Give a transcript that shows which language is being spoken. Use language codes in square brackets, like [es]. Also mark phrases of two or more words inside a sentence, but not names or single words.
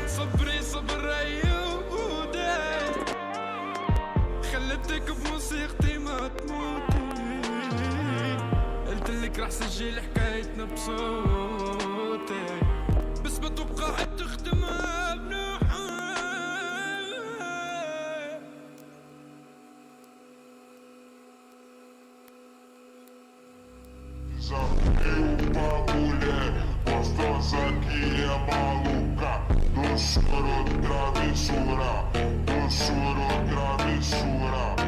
[ar] خليتك بموسيقتي ما تموتي، قلتلك رح سجل حكايتنا بصوتي، بس بتبقى تختمها بنوحة. [pt] Gostosa que é maluca, doçura, travessura, doçura, travessura.